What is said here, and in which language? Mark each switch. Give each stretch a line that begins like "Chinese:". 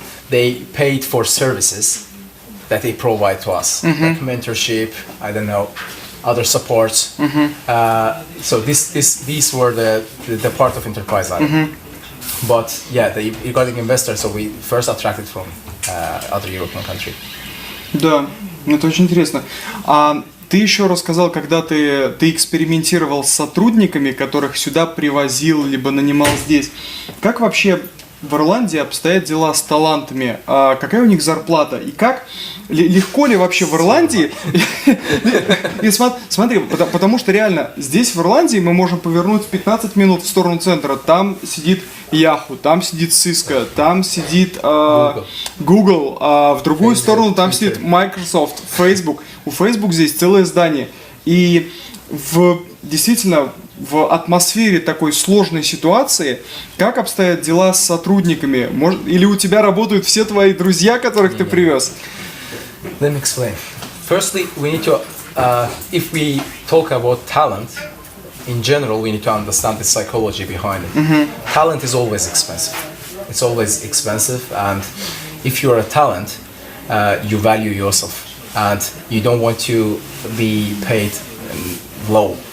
English: They paid for services that they provide to us, like mentorship, I don't know, other supports. So these were the part of Enterprise Ireland. But yeah, regarding investors, so we first attracted from other European country.
Russian: Да, это очень интересно. Ты еще рассказал, когда ты экспериментировал с сотрудниками, которых сюда привозил, либо нанимал здесь. Как вообще в Ирландии обстоят дела с талантами? Какая у них зарплата? И как легко ли вообще в Ирландии? И смотри, потому что реально здесь в Ирландии мы можем повернуть 15 минут в сторону центра. Там сидит Yahoo, там сидит Cisco, там сидит Google, в другую сторону там сидит Microsoft, Facebook. У Facebook здесь целое здание. И действительно в атмосфере такой сложной ситуации, как обстоят дела с сотрудниками? Или у тебя работают все твои друзья, которых ты привез?
English: Let me explain. Firstly, we need to, if we talk about talent, in general, we need to understand the psychology behind it. Talent is always expensive. It's always expensive, and if you're a talent, you value yourself, and you don't want to be paid low.